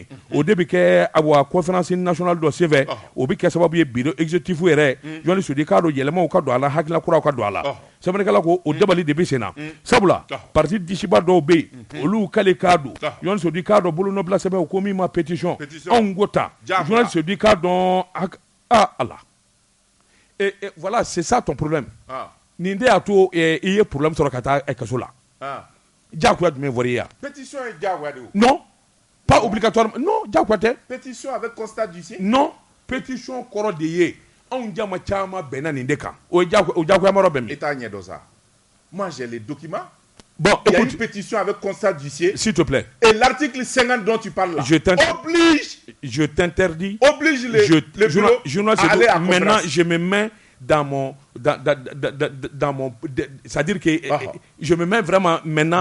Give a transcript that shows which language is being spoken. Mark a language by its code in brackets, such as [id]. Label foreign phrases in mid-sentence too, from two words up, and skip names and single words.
[bm] o de bi kɛ a [fr] conférence nationale [bm] dɔ senfɛ o bi kɛ sababu ye [fr] bureau exécutif [bm] yɛrɛ Georges Sedou k'a dɔn yɛlɛmaw ka don a la hakilina kuraw ka don a la sɛbɛnnikɛla ko o dabali de bɛ sen na sabula parti disiba dɔw bɛ yen olu k'ale k'a don Georges Sedou k'a dɔn bolonɔbila sɛbɛnw ko min ma pétition anw ko ta Georges Sedou k'a dɔn ala [fr] voilà c'est ça ton problème [bm] nin de y'a to i ye problème sɔrɔ ka taa kaso la diyagoya jumɛn fɔra i ye pétition ye diyagoya de ye [fr] non pas obligatoirement non [bm] diyagoya tɛ [fr] pétition avec constat d'huissier [bm] non pétition kɔrɔ de ye anw jama caman bɛnna nin de kan o diyagoya ma yɔrɔ bɛ min e t'a ɲɛ dɔn sa [fr] moi j'ai les documents bon il y a une pétition avec constat d'huissier s'il te plaît et l'article 50 dont tu parles là je t'interdis oblige les bureaux à aller à maintenant je me mets dans mon c'est-à-dire que je me mets vraiment maintenant